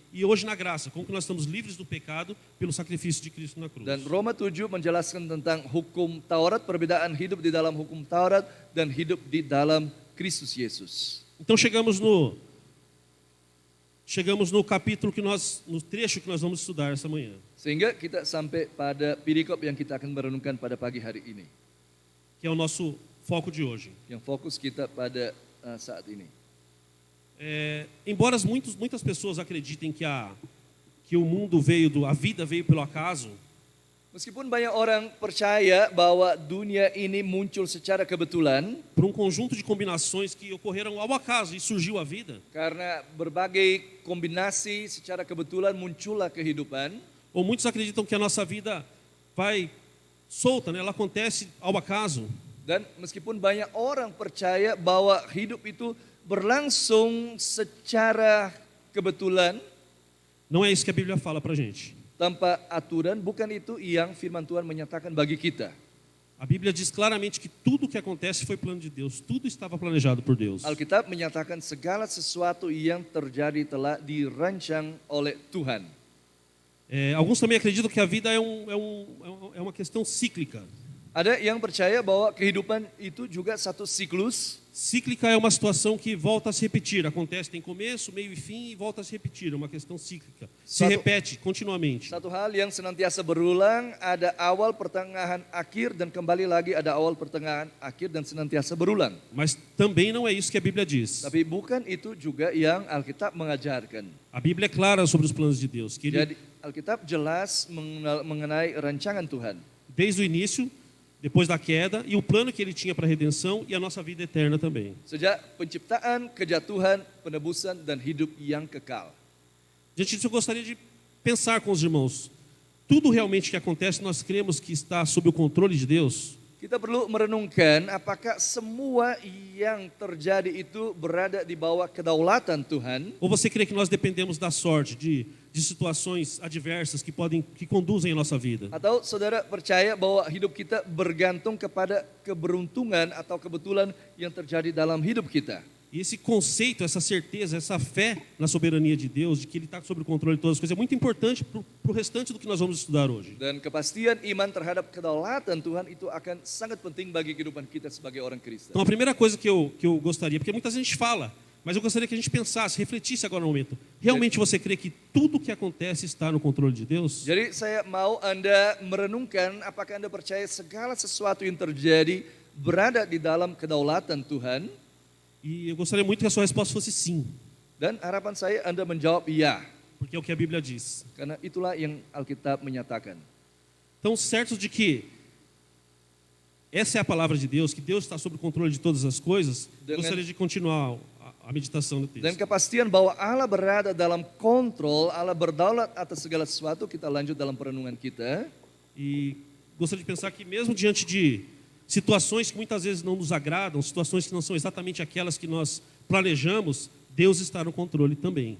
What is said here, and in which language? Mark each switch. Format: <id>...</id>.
<pt>e hoje na graça, como que nós estamos livres do pecado pelo sacrifício de Cristo na cruz.</pt> <id>Dan Roma 7 menjelaskan tentang hukum Taurat, perbedaan hidup di dalam hukum Taurat dan hidup di dalam Kristus Yesus.</id> <pt>Então chegamos no capítulo no trecho que nós vamos estudar essa manhã.</pt> <id>Sehingga kita sampai pada perikop yang kita akan merenungkan pada pagi hari ini.</id> <pt>Que é o nosso foco de hoje.</pt> <id>Yang fokus kita pada saat ini.</id> <pt>Embora muitas pessoas acreditem que o mundo a vida veio pelo acaso,</pt> <id>Meskipun banyak orang percaya bahwa dunia ini muncul secara kebetulan,</id> <pt>por um conjunto de combinações que ocorreram ao acaso e surgiu a vida,</pt> <id>karena berbagai kombinasi secara kebetulan muncullah kehidupan,</id> <pt>ou muitos acreditam que a nossa vida vai solta, né? Ela acontece ao acaso.</pt> <id>dan meskipun banyak orang percaya bahwa hidup itu berlangsung secara kebetulan,</id> <pt>Não é isso que a Bíblia fala pra gente.</pt> <id>tanpa aturan, bukan itu yang firman Tuhan menyatakan bagi kita.</id> <pt>A Bíblia diz claramente que tudo o que acontece foi plano de Deus, tudo estava planejado por Deus.</pt> <id>Alkitab menyatakan segala sesuatu yang terjadi telah dirancang oleh Tuhan.</id> <pt>Alguns também acreditam que a vida é uma questão cíclica.</pt> <id>Ada yang percaya bahwa kehidupan itu juga satu siklus.</id> <pt>Cíclica é uma situação que volta a se repetir, acontece, tem começo, meio e fim e volta a se repetir, é uma questão cíclica. Se repete continuamente.</pt> <id>Satu hal yang senantiasa berulang, ada awal, pertengahan, akhir, dan kembali lagi ada awal, pertengahan, akhir, dan senantiasa berulang.</id> <pt>Mas também não é isso que a Bíblia diz.</pt> <id>Tapi bukan itu juga yang Alkitab mengajarkan.</id> <pt>A Bíblia é clara sobre os planos de Deus, que</pt> <id>Jadi Alkitab jelas mengenai rancangan Tuhan.</id> <pt>desde o início, depois da queda, e o plano que ele tinha para a redenção e a nossa vida eterna também.</pt> <id>Sejak penciptaan, kejatuhan, penebusan, dan hidup yang kekal.</id> <pt>Diante disso, eu gostaria de pensar com os irmãos. Tudo realmente que acontece, nós cremos que está sob o controle de Deus?</pt> <id>Kita perlu merenungkan apakah semua yang terjadi itu berada di bawah kedaulatan Tuhan,</id> <pt>Ou você crê que nós dependemos da sorte, de situações adversas que conduzem a nossa vida?</pt> <id>atau saudara percaya bahwa hidup kita bergantung kepada keberuntungan atau kebetulan yang terjadi dalam hidup kita.</id> <pt>E esse conceito, essa certeza, essa fé na soberania de Deus, de que Ele está sob o controle de todas as coisas, é muito importante para o restante do que nós vamos estudar hoje.</pt> <id>Dan kepastian iman terhadap kedaulatan Tuhan itu akan sangat penting bagi kehidupan kita sebagai orang Kristen.</id> <pt>Então a primeira coisa que eu gostaria, porque muita gente fala, mas eu gostaria que a gente pensasse, refletisse agora no momento. Realmente você crê que tudo o que acontece está no controle de Deus?</pt> <id>Jadi saya mau Anda merenungkan apakah Anda percaya segala sesuatu yang terjadi berada di dalam kedaulatan Tuhan?</id> <pt>E eu gostaria muito que a sua resposta fosse sim,</pt> <id>Dan harapan saya Anda menjawab iya,</id> <pt>porque é o que a Bíblia diz.</pt> <id>karena itulah yang Alkitab menyatakan.</id> <pt>Então, certos de que essa é a palavra de Deus, que Deus está sob o controle de todas as coisas, eu gostaria de continuar a meditação do</pt> <id>Dan</id> <pt>texto.</pt> <id>kepastian bahwa Allah berada dalam kontrol, Allah berdaulat atas segala sesuatu, kita lanjut dalam perenungan kita.</id> <pt>E gostaria de pensar que mesmo diante de situações que muitas vezes não nos agradam, situações que não são exatamente aquelas que nós planejamos, Deus está no controle também.</pt>